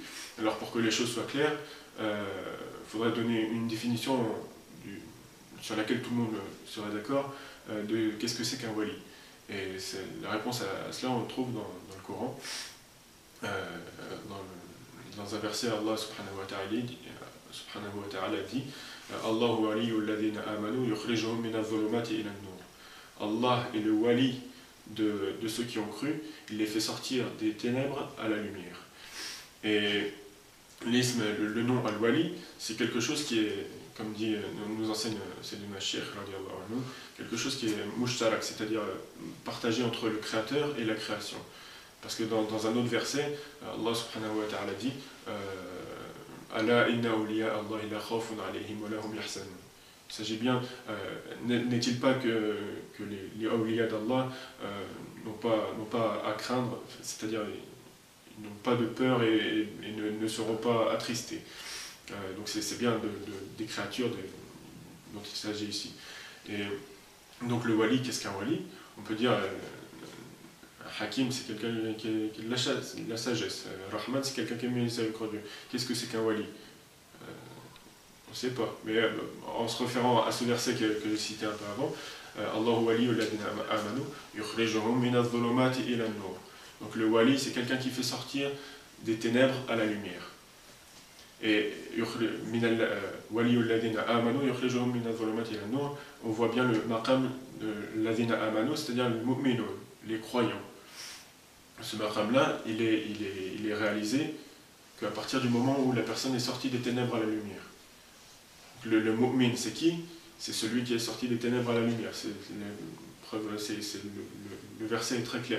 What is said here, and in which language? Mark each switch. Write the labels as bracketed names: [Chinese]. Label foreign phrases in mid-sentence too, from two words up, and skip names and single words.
[French] Alors pour que les choses soient claires, il faudrait donner une définition sur laquelle tout le monde serait d'accord de qu'est-ce que c'est qu'un wali. Et la réponse à cela, on le trouve dans le Coran. Dans un verset, [Arabic] الله سبحانه وتعالى dit الله ولي الذين آمنوا يخرجهم من الظلمات إلى النور. [French] Allah est le wali de ceux qui ont cru, il les fait sortir des ténèbres à la lumière. Et l'isme, le nom al-wali, c'est quelque chose qui est, comme nous enseigne Sayyidina Cheikh, quelque chose qui est mushtarak, c'est-à-dire partagé entre le créateur et la création. Parce que dans un autre verset, [Arabic] الله سبحانه وتعالى dit ألا إن أولياء الله لا خوف عليهم ولا هم يحزنون. [French] Il s'agit bien, n'est-il pas que les awliya d'Allah n'ont pas à craindre, c'est-à-dire ils n'ont pas de peur et ne seront pas attristés. Donc c'est bien des créatures dont il s'agit ici. Et donc le wali, qu'est-ce qu'un wali? On peut dire Hakim, c'est quelqu'un qui a de la sagesse. Rahman, c'est quelqu'un qui est miséricordieux. Qu'est-ce que c'est qu'un wali? On ne sait pas. Mais en se référant à ce verset que j'ai cité un peu avant, [Arabic] الله ولي الذين آمنوا يخرجهم من الظلمات إلى النور. [French] Donc le wali, c'est quelqu'un qui fait sortir des ténèbres à la lumière. [Arabic] Et ولي الذين آمنوا يخرجهم من الظلمات إلى النور, [French] on voit bien le maqam de [Arabic] الذين آمنوا, [French] c'est-à-dire le mu'minun, les croyants. Ce maqam-là, il est réalisé qu'à partir du moment où la personne est sortie des ténèbres à la lumière. Le mu'min, c'est qui? C'est celui qui est sorti des ténèbres à la lumière. Le verset est très clair.